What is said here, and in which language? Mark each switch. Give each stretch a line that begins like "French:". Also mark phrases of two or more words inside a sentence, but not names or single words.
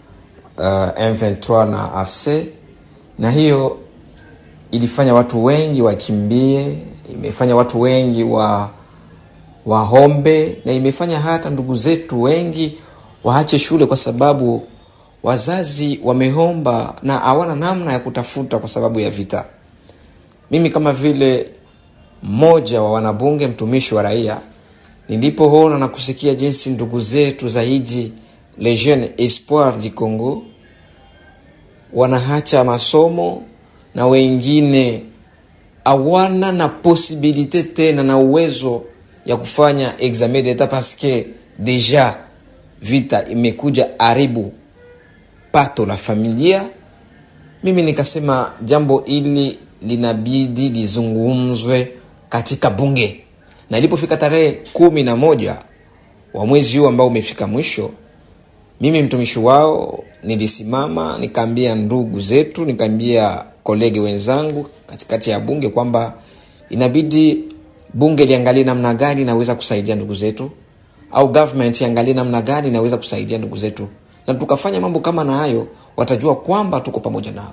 Swahili: M23 na AFC, na hiyo ilifanya watu wengi wakimbie, imefanya watu wengi wahombe, na imefanya hata ndugu zetu wengi waache shule kwa sababu wazazi wamehomba na hawana namna ya kutafuta kwa sababu ya vita. Mimi kama vile mmoja wa wanabunge, mtumishi wa raia, nilipoona na kusikia jinsi ndugu zetu zaidi
French: les jeunes espoirs du Congo
Swahili: wanaacha masomo na wengine hawana na possibilité tena na uwezo ya kufanya
French: examen d'etat parce que déjà
Swahili: vita imekuja haribu pato la familia, mimi nikasema jambo hili linabidi lizungumzwe katika bunge. Na ilipofika tarehe 11 wa mwezi huu ambao umefika mwisho, mimi mtumishi wao nilisimama nikaambia ndugu zetu, nikaambia kolege wenzangu katikati ya bunge kwamba inabidi bunge liangalie namna gani naweza kusaidia ndugu zetu, au government iangalie namna gani naweza kusaidia ndugu zetu, na tukafanya mambo kama na hayo, watajua kwamba tuko pamoja nao.